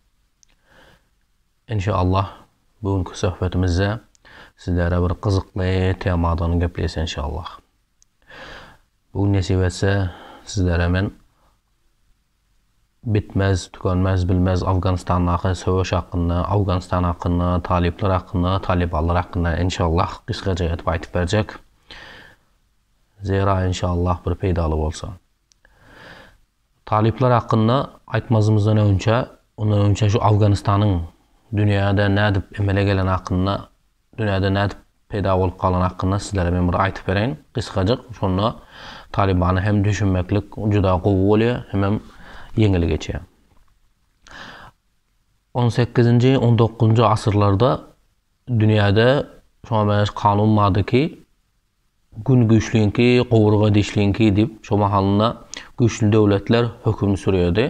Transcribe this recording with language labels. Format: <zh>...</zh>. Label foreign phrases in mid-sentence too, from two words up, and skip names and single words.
<tk>İnşallah bugünkü söhbetimizde sizlere bir kızıklı temadan gepleýäs inşallah. Bugün nesip etse sizlere men bitmez, tükenmez, bilmez Afganistan'daki söwüş hakkında, Afganistan hakkında, talipler hakkında, talibanlar hakkında inşallah kıskaca etip aytıp berjek. Zira inşallah bir peydalı bolsa. Talipler hakkında aytmazımızdan önce şu Afganistan'ın dünyada nädip emele gelen hakkında, dünyada nädip peyda bolup kalan hakkında sizlere men bir aytıp bereýin. Kıskacık şonu Talibanı hem düşünmeklik juda gowy bolýar, hem yeňil geçýär. 18-nji 19-njy asyrlarda dünyada şo kanun madyky gün güçlüyinki, qowurga dişliyinki dip şo mahalynda güçlü döwletler höküm sürýärdi.</tk>